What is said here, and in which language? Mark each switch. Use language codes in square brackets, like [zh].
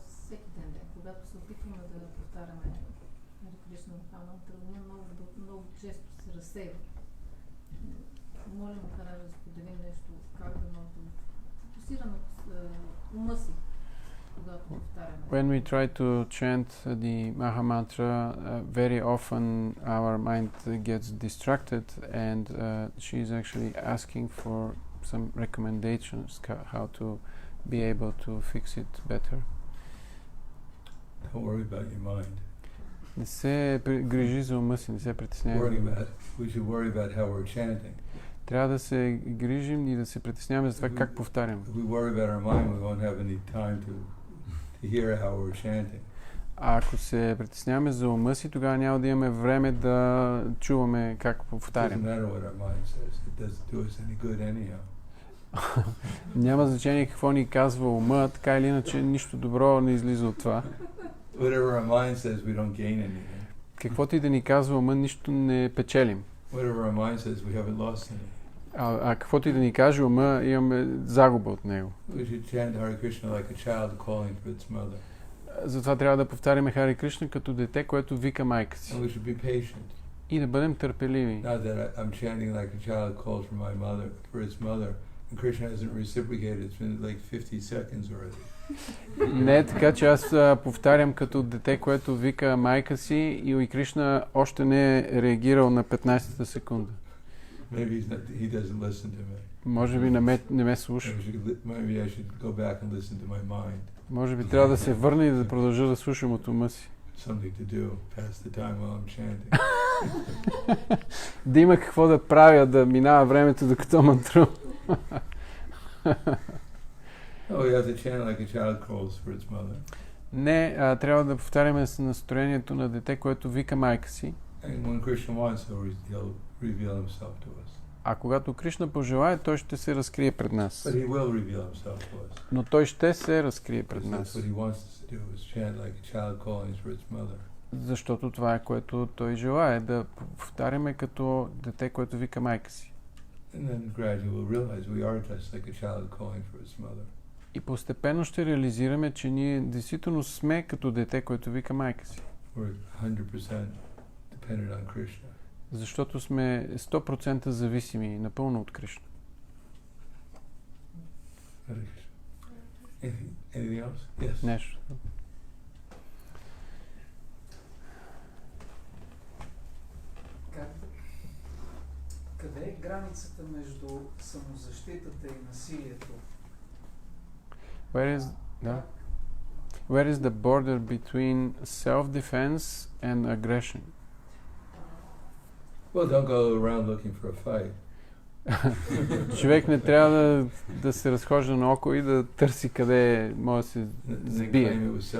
[bg] всеки ден, когато се опитваме да повтаряме Харе Кришна мантра, много често се разсейва. Молим Махарадж да споделим нещо, как да фокусираме ума си, когато повтаряме. [en] When we try to chant the Maha Mantra, very often our mind gets distracted, and she is actually asking for some recommendations how to be able to fix it better. Don't worry about your mind. [bg] Не се грижи за ума си, не се притеснявай. [en] We should worry about how we're chanting. [bg] Трябва да се грижим и да се притесняваме за това как повтаряме. [en] If we worry about our mind, we won't have any time to hear how we're chanting. [bg] А ако се притесняваме за ума си, тогава няма да имаме време да чуваме как повтаряме. [en] Doesn't matter what our mind says. It doesn't do us any good anyhow. [bg] Няма значение какво ни казва ума, така или иначе нищо добро не излиза от това. [en] Whatever our mind says, we don't gain anything. [bg] Каквото и да ни казва ума, нищо не печелим. [en] Whatever our mind says, we haven't lost anything. [bg] А каквото и да ни каже ума, имаме загуба от него. [en] We should chant Hare Krishna like a child calling for its mother. [bg] Затова трябва да повтаряме Харе Кришна като дете, което вика майка си. [en] And we should be patient. [bg] И да бъдем търпеливи. [en] Not that I'm chanting like a child calls for my mother, for its mother, and Krishna hasn't reciprocated. It's been like 50 seconds already. [bg] Не е така, че аз повтарям като дете, което вика майка си и Кришна още не е реагирал на 15-та секунда. [en] Maybe he doesn't listen to me. [bg] Може би не ме слуша. [en] Maybe I should go back and listen to my mind. [bg] Може би трябва да се върна и да продължа да слушам от ума си. [en] Something to do, pass the time while I'm chanting. [bg] Да има какво да правя, да минава времето докато мантрувам. [en] Oh, you have to chant like a child calls for its mother. [bg] Не, трябва да повтаряме с настроението на дете, което вика майка си. [en] And when Krishna wants, he'll reveal himself to us. [bg] А когато Кришна пожелае, той ще се разкрие пред нас. [en] But he will reveal himself to us. [bg] Но той ще се разкрие пред [en] That's [bg] нас. [en] what he wants us to do, is chant like a child calling for its mother. [bg] Защото това е, което той желае, да повтаряме като дете, което вика майка си. [en] And then gradually we'll realize we are just like a child calling for its mother. [bg] И постепенно ще реализираме, че ние действително сме като дете, което вика майка си. [en] We're 100% dependent on Krishna. [bg] Защото сме 100% зависими напълно от Кришна. [en] Anything else? Yes. [bg] Нещо. Къде е границата между самозащитата и насилието. [en] Where is the border between self-defense and aggression? Well, don't go around looking for a fight. [bg] Човек не трябва да се разхожда наоколо и да търси къде може да се сбие.